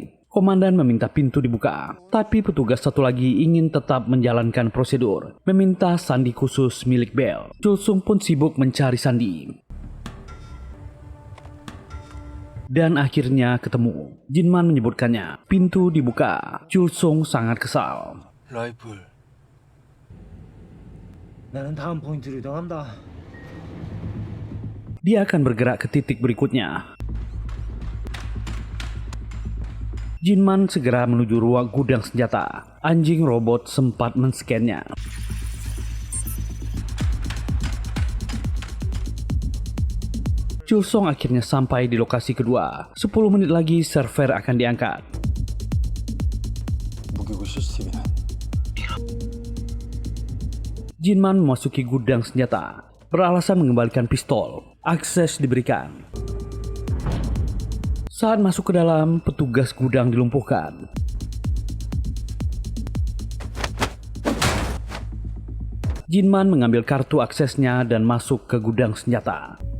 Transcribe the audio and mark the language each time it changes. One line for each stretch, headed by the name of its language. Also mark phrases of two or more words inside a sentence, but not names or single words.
Indonesian: Komandan meminta pintu dibuka, tapi petugas satu lagi ingin tetap menjalankan prosedur, meminta sandi khusus milik Bell. Chul Song pun sibuk mencari sandi. Dan akhirnya ketemu. Jinman menyebutkannya, pintu dibuka. Chul Song sangat kesal.
Korean: 라이플. 나는 다음 포인트로 이동한다.
Indonesian: Dia akan bergerak ke titik berikutnya. Jinman segera menuju ruang gudang senjata. Anjing robot sempat men-scan-nya. Chul Song akhirnya sampai di lokasi kedua. 10 menit lagi server akan diangkat.
Korean: 무기고 시스템이다.
Indonesian: Jinman memasuki gudang senjata. Beralasan mengembalikan pistol. Akses diberikan. Saat masuk ke dalam, petugas gudang dilumpuhkan. Jinman mengambil kartu aksesnya dan masuk ke gudang senjata.